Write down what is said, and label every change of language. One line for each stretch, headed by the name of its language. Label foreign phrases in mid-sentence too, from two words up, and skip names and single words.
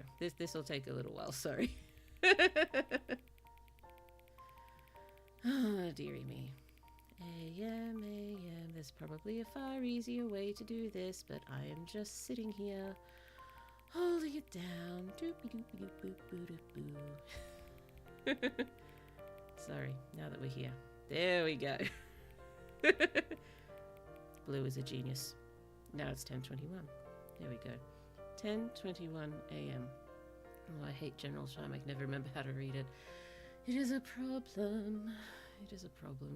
English: This will take a little while, sorry. Oh, dearie me. AM. There's probably a far easier way to do this, but I am just sitting here, holding it down. Doopy-doopy-doop-boo-doop-boo. Sorry, now that we're here. There we go. Blue is a genius. Now it's 10:21. There we go. 10:21 AM. Oh, I hate general time. I can never remember how to read it. It is a problem. It is a problem.